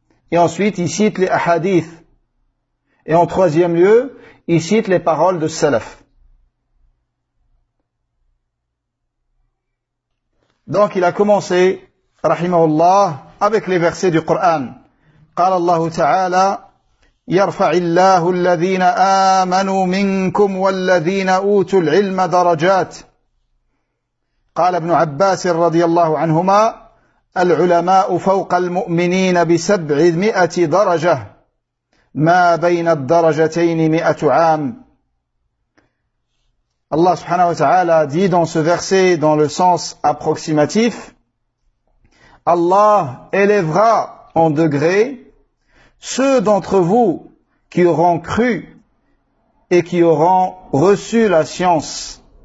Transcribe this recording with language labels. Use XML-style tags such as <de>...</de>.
<fr>Et ensuite, ils citent les hadiths. Et en troisième lieu, ils citent les paroles de salaf. Donc, il a commencé, rahimahullah, avec les versets du Coran.</fr> <ar>قال الله تعالى يرفع الله الذين آمنوا منكم والذين أوتوا العلم درجات. قال ابن عباس رضي الله عنهما العلماء فوق المؤمنين بسبعمائة درجة ما بين الدرجتين مائة عام.</ar> <fr>الله سبحانه وتعالى dit dans ce verset, dans le sens approximatif, Allah élèvera en degré ceux d'entre vous qui auront cru et qui auront reçu la science.</fr>